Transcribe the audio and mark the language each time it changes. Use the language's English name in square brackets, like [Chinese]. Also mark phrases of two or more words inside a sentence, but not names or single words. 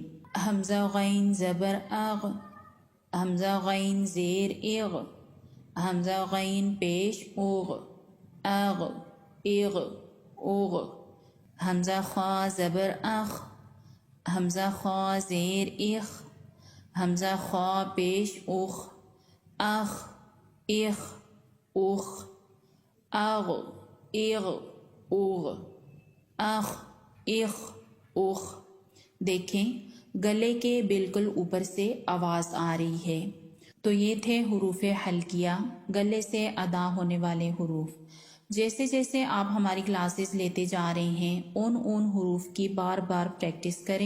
[Urdu] حمزہ غین زبر اغ، حمزہ غین زیر اغ، حمزہ غین پیش اوغ، اغ اغ اوغ، حمزہ خا زبر اخ، حمزہ خا زیر اخ، حمزہ خا پیش اخ، اخ اخ اخ، اغ اغ اوغ، اخ اخ اخ۔ دیکھیں گلے کے بالکل اوپر سے آواز آ رہی ہے۔ تو یہ تھے حروف حلقیہ، گلے سے ادا ہونے والے حروف۔ جیسے جیسے آپ ہماری کلاسز لیتے جا رہے ہیں ان حروف کی بار بار پریکٹس کریں۔